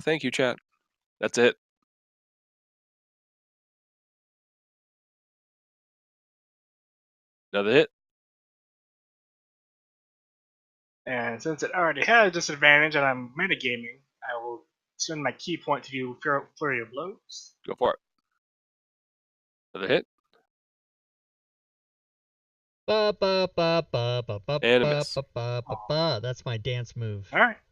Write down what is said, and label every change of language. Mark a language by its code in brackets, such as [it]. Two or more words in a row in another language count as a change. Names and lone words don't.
[en] Thank you, chat. That's it. Another hit. And since it already has disadvantage and I'm metagaming, I will send my key point to do Flurry of Blows. Go for it. Another hit. Ba ba ba ba ba ba And a ba miss. ba ba ba ba. That's my dance move. Alright.